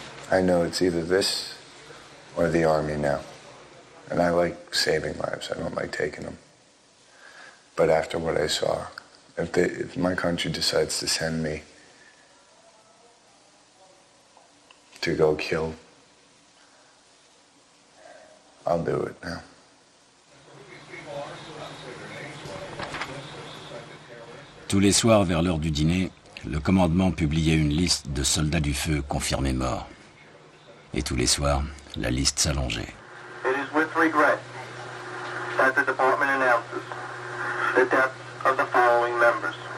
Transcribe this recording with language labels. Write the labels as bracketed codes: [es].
[en] I know it's either this or the Army now. And I like saving lives. I don't like taking them. But after what I saw, If my country decides to send me to go kill, I'll do it now. [fr] Tous les soirs, vers l'heure du dîner, le commandement publiait une liste de soldats du feu confirmés morts. Et tous les soirs, la liste s'allongeait. [en] It is with regret that the department announces the deaths of the following members.